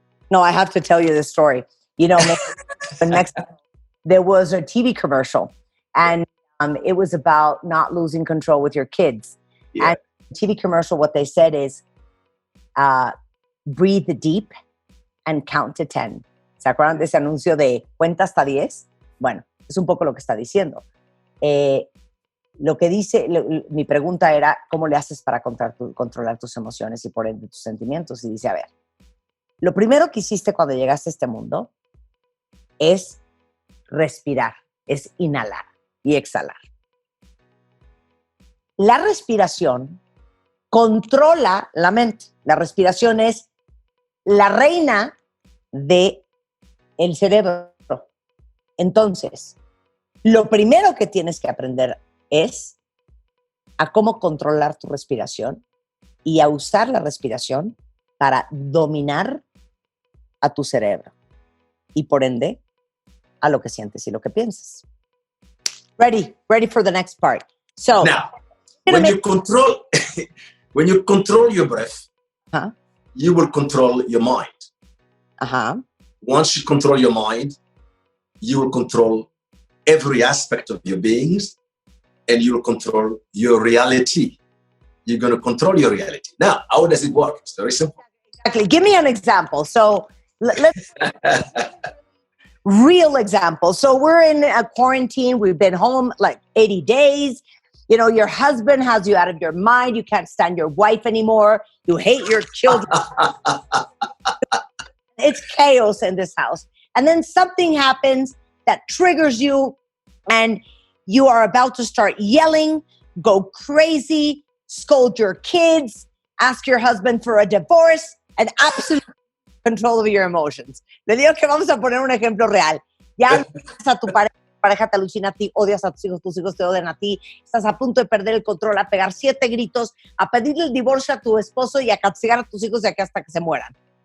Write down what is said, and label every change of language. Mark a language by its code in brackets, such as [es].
[en] No, I have to tell you this story. You know, there was a TV commercial, and it was about not losing control with your kids. Yeah. And the TV commercial, what they said is, breathe deep and count to 10. [es] ¿Se acuerdan de ese anuncio de cuenta hasta 10? Bueno, es un poco lo que está diciendo. Lo que dice, mi pregunta era, ¿cómo le haces para controlar tus emociones y por ende tus sentimientos? Y dice, a ver, lo primero que hiciste cuando llegaste a este mundo es respirar, es inhalar y exhalar. La respiración controla la mente. La respiración es la reina del cerebro. Entonces, lo primero que tienes que aprender es a cómo controlar tu respiración y a usar la respiración para dominar a tu cerebro y por ende a lo que sientes y lo que piensas. [en] Ready for the next part. So now, when you control your breath, you will control your mind. Once you control your mind, you will control every aspect of your beings, and you will control your reality. You're going to control your reality. Now, how does it work? It's very simple. Exactly. Give me an example. So let's real example. So we're in a quarantine. We've been home like 80 days. You know, your husband has you out of your mind. You can't stand your wife anymore. You hate your children. It's chaos in this house. And then something happens that triggers you and you are about to start yelling, go crazy, scold your kids, ask your husband for a divorce, and absolute control over your emotions. [es] Le digo que vamos a poner un ejemplo real. Ya odias a tu pareja te alucina a ti, odias a tus hijos te odian a ti, estás a punto de perder el control, a pegar 7 gritos, a pedirle el divorcio a tu esposo y a castigar a tus hijos de aquí hasta que se mueran.